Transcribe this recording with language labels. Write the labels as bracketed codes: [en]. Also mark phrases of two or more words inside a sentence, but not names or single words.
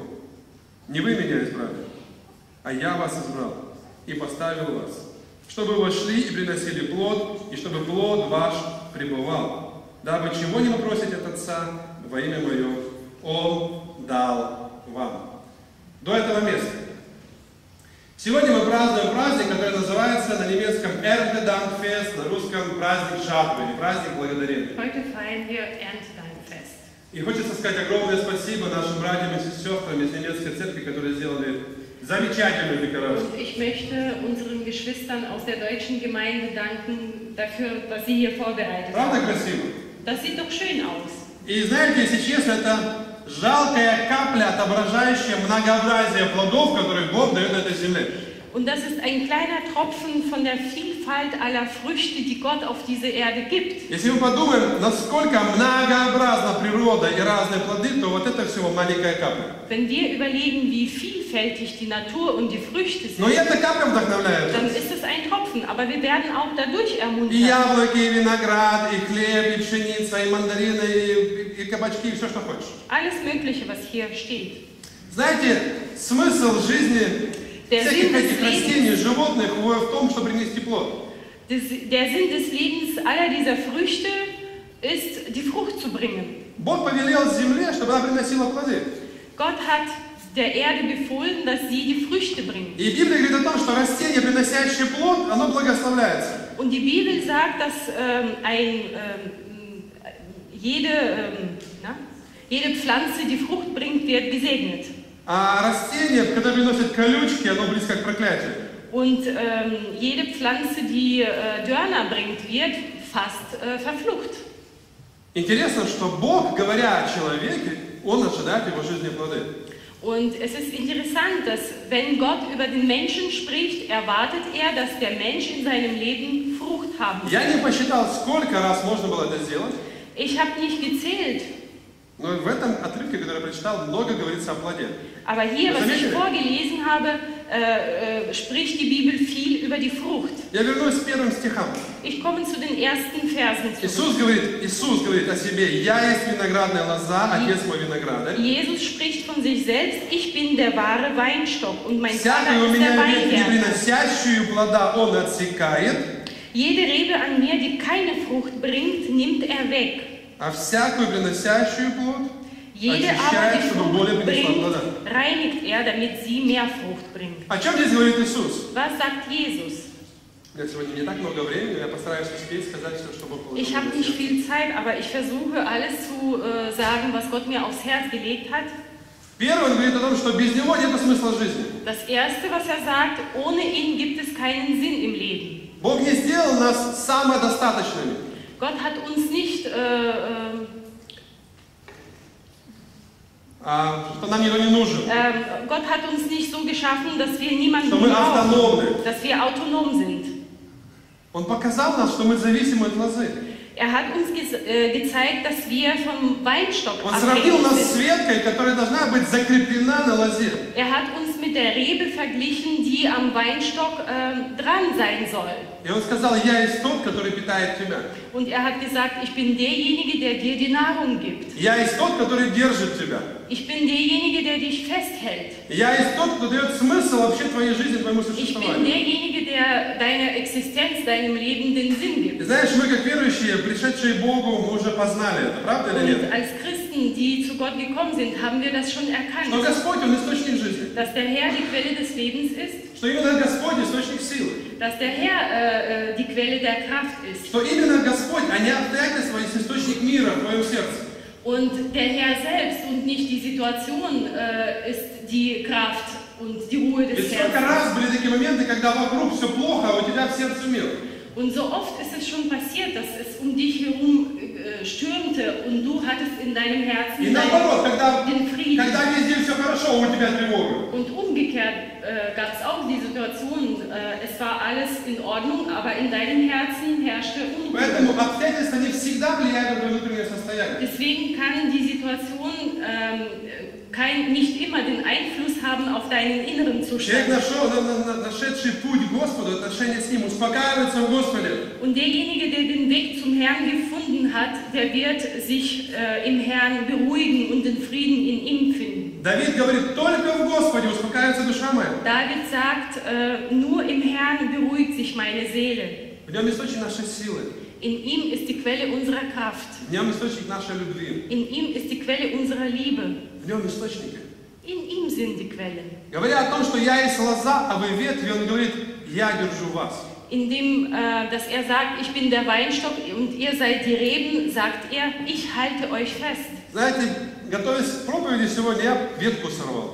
[ru] Не вы меня избрали, а я вас избрал и поставил вас, чтобы вы вошли и приносили плод, и чтобы плод ваш пребывал, дабы чего не попросите от Отца во имя Мое, Он дал вам». До этого места. Сегодня мы празднуем праздник, который называется на немецком Erntedankfest, на русском праздник жатвы, или праздник благодарения. [de] Heute feiern wir Erntedankfest. [ru] И хочется сказать огромное спасибо нашим братьям и сестрам из немецкой церкви, которые сделали замечательную декорацию. [de] Und ich möchte unseren Geschwistern aus der deutschen Gemeinde danken dafür, was sie hier vorbereitet [ru] Правда [de] haben. [ru] красиво? [de] Das sieht doch schön aus. [ru] И знаете, если честно, это жалкая капля, отображающая многообразие плодов, которые Бог дает на этой земле. [de] Und das ist ein kleiner Tropfen von der Vielfalt aller Früchte, die Gott auf diese Erde gibt. [ru] Если мы подумаем, насколько многообразна природа и разные плоды, то вот это всего маленькая капля. [de] Wenn wir überlegen, wie vielfältig die Natur und die Früchte sind, [ru] Но и эта капля вдохновляет. [de] dann ist es ein Tropfen, aber wir werden auch dadurch [ru] И [de] ermuntert. [ru] яблоки, и виноград, и хлеб, и пшеница, и мандарины, и кабачки, и все, что хочешь. [de] Alles Mögliche, was hier steht. [ru] Знаете, смысл жизни всяких этих растений, животных в том, чтобы принести плод. [de] Der Sinn des Lebens aller dieser Früchte ist, die Frucht zu bringen. [ru] Бог повелел земле, чтобы она приносила плоды. [de] Gott hat der Erde befohlen, dass sie die Früchte bringt. [ru] И Библия говорит о том, что растение, приносящее плод, оно благословляется. [de] Und die Bibel sagt, dass jede Pflanze, die Frucht bringt, wird gesegnet. [ru] А растение, которое приносит колючки, оно близко к проклятию. [de] Und jede Pflanze, die Dörner bringt, wird fast verflucht. [ru] Интересно, что Бог, говоря о человеке, Он ожидает в его жизни плоды. [de] Und es ist interessant, dass wenn Gott über den Menschen spricht, erwartet er, dass der Mensch in seinem Leben Frucht haben soll. [ru] Я не посчитал, сколько раз можно было это сделать. [de] Ich habe nicht gezählt. [ru] Но в этом отрывке, который я прочитал, много говорится о плоде. [de] Aber hier, was ich vorgelesen habe, spricht die Bibel viel über die Frucht. [ru] Я вернусь к первым стихам. [de] Ich komme zu den ersten Versen zurück. [ru] Иисус говорит о себе: «Я есть виноградная лоза, Отец мой виноградарь». [de] Jesus spricht von sich selbst: Ich bin der wahre Weinstock und mein Vater [ru] «Всякую у [de] ist der [ru] меня ветвь, не [de] Weingärtner. [ru] приносящую плода, Он отсекает, [de] Jede Rebe an mir, die keine Frucht bringt, nimmt er weg. [ru] а всякую приносящую плод [de] Jede aber, [ru] очищает, [de] die [ru] чтобы более [de] Frucht [ru] принесла [de] bringt, [ru] плода. [de] reinigt er, damit sie mehr Frucht bringt. [ru] О чем здесь говорит Иисус? [de] Was sagt Jesus? [ru] У меня сегодня не так много времени, но я постараюсь успеть сказать все, что Бог положил [de] Ich habe [ru] мне на [de] nicht [ru] сердце. [de] viel Zeit, aber ich versuche alles zu sagen, was Gott mir aufs Herz gelegt hat. [ru] Первый, он говорит о том, что без Него нет смысла жизни. [de] Das Erste, was er sagt, ohne ihn gibt es keinen Sinn im Leben. [ru] Бог не сделал нас самодостаточными. [de] Gott hat uns nicht, [ru] Что нам никто не нужен. [de] Gott hat uns nicht so geschaffen, dass wir niemanden [ru] Что мы [de] brauchen, [ru] автономны. [de] dass wir autonom sind. [ru] Он показал нас, что мы зависимы от лозы. [de] Er hat uns gezeigt, dass wir vom Weinstock [ru] Он сравнил [de] abhängig [ru] нас с [de] sind. [ru] веткой, которая должна быть закреплена на лозе. [de] Er hat uns mit der Rebe verglichen, die am Weinstock dran sein soll. [ru] И он сказал, я есть тот, который питает тебя. [de] Und er hat gesagt, ich bin derjenige, der dir die Nahrung gibt. [ru] Я есть тот, который держит тебя. [de] Ich bin derjenige, der dich festhält. [ru] Я есть тот, кто дает смысл вообще твоей жизни, твоему [de] Ich bin [ru] существованию. [de] derjenige, der deiner Existenz, deinem Leben den Sinn [ru] И [de] gibt. [ru] знаешь, мы как верующие, пришедшие к Богу, мы уже познали это, правда или [de] Und [ru] нет? [de] als Christen, die zu Gott gekommen sind, haben wir das schon [ru] Что [de] erkannt, [ru] Господь, Он источник жизни. [de] dass der Herr die Quelle des Lebens ist, [ru] Что именно Господь источник силы. [de] dass der Herr die Quelle der Kraft ist. [ru] Что именно Господь, а не обстоятельства, есть источник мира в твоем сердце. [de] Und der Herr selbst und nicht die Situation ist die Kraft und die Ruhe [ru] Ведь [de] des [ru] сколько [de] Herzens. [ru] раз были такие моменты, когда вокруг все плохо, а у тебя в сердце мир. [de] Und so oft ist es schon passiert, dass es um dich herum stürmte und du hattest in deinem [ru] И [de] Herzen [ru] наоборот, [de] den Frieden. [ru] когда везде все хорошо, у тебя тревога. [de] Und umgekehrt gab es auch die Situation, es war alles in Ordnung, aber in deinem Herzen herrschte Unruhe. [ru] Поэтому обстоятельства не всегда влияют на твое внутреннее состояние. [de] Deswegen kann die Situation nicht immer den Einfluss haben auf deinen inneren [ru] Человек, [de] Zustand. [ru] нашедший путь к Господу, отношения с Ним, успокаивается в Господе. [de] Und derjenige, der den Weg zum Herrn gefunden hat, der wird sich im Herrn beruhigen und den Frieden in ihm finden. [ru] Давид говорит, только в Господе успокаивается душа моя. [de] David sagt, nur im Herrn beruhigt sich meine Seele. [ru] В нем источник нашей силы, [de] In ihm ist die Quelle unserer Kraft. [ru] в нем источник нашей любви, [de] In ihm ist die Quelle unserer Liebe. [ru] в нем источники. [de] In ihm sind die Quellen. [ru] Говоря о том, что я есть лоза, а вы ветви, он говорит, я держу вас. [de] Indem, dass er sagt, ich bin der Weinstock und ihr seid die Reben, sagt er, ich halte euch fest. [ru] Знаете, готовясь к проповеди сегодня, я ветку сорвал.